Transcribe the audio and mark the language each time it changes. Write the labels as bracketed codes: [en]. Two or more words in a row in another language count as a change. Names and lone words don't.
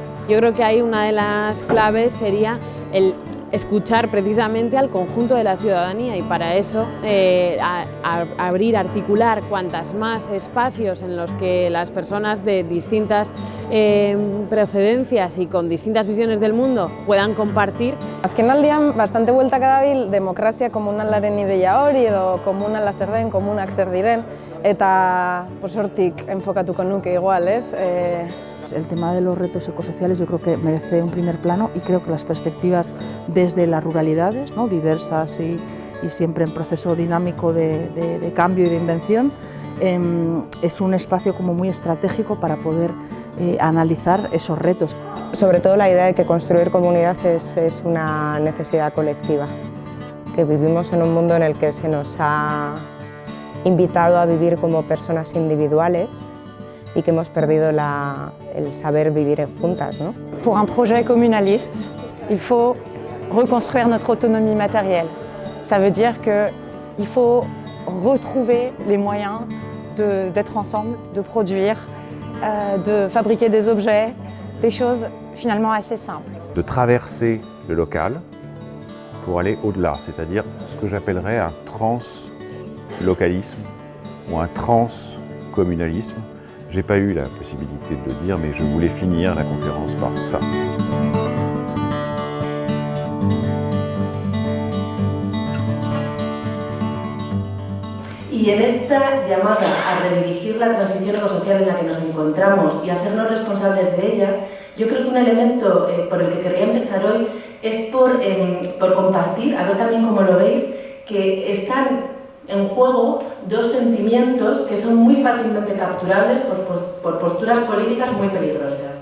[es] Yo creo que ahí una de las claves sería el escuchar precisamente al conjunto de la ciudadanía y para eso abrir, articular cuantas más espacios en los que las personas de distintas procedencias y con distintas visiones del mundo puedan compartir. [eu] Azkenaldian bastante bueltak dabil demokrazia komunalaren ideia hori edo komunala zer den, komunak zer diren eta hortik enfokatuko nuke igual, ez? [es] El tema de los retos ecosociales yo creo que merece un primer plano y creo que las perspectivas desde las ruralidades, ¿no? Diversas y siempre en proceso dinámico de cambio y de invención, es un espacio como muy estratégico para poder analizar esos retos. Sobre todo la idea de que construir comunidad es una necesidad colectiva, que vivimos en un mundo en el que se nos ha invitado a vivir como personas individuales y que hemos perdido el saber vivir juntas, ¿no? [fr] Pour un projet communaliste, il faut reconstruire notre autonomie matérielle. Ça veut dire qu'il faut retrouver les moyens d'être ensemble, de produire, de fabriquer des objets, des choses finalement assez simples. De traverser le local pour aller au-delà, c'est-à-dire ce que j'appellerais un translocalisme ou un transcommunalisme. J'ai pas eu la possibilité de le dire, mais je voulais finir la conférence par ça. [es] Y en esta llamada a redirigir la transición ecosocial en la que nos encontramos y hacernos responsables de ella, yo creo que un elemento por el que querría empezar hoy es por compartir, a ver también cómo lo veis, que están en juego 2 sentimientos que son muy fácilmente capturables por posturas políticas muy peligrosas.